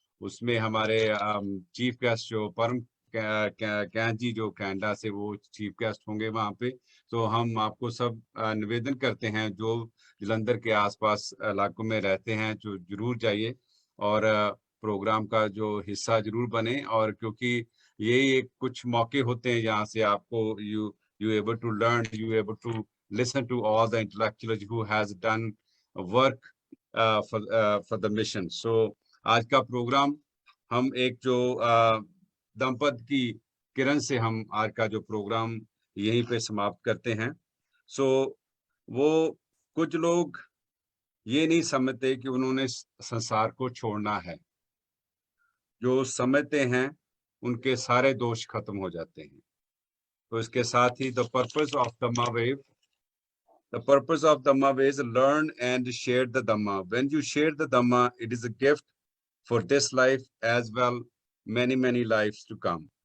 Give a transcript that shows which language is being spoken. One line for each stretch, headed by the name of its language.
Hindi: उसमें हमारे chief guest जो परम कैंथ जी जो कनाडा से, वो चीफ गेस्ट होंगे वहाँ पे। तो हम आपको सब निवेदन करते हैं जो जालंधर के आसपास इलाकों में रहते हैं, जो जरूर जाइए और प्रोग्राम का जो हिस्सा जरूर बने। और क्योंकि ये एक कुछ मौके होते हैं जहाँ से आपको
English: you able to learn, you able to listen to all the intellectuals who has done work for the mission.
Hindi: So आज का प्रोग्राम हम एक जो दंपत की किरण से हम आज का जो प्रोग्राम यहीं पे समाप्त करते हैं। सो वो कुछ लोग ये नहीं समझते कि उन्होंने संसार को छोड़ना है। जो समझते हैं उनके सारे दोष खत्म हो जाते हैं। तो इसके साथ ही
English: The purpose of Dhamma way, the purpose of Dhamma way is learn and share the Dhamma. When you share the Dhamma, it is a gift for this life as well, many lives to come.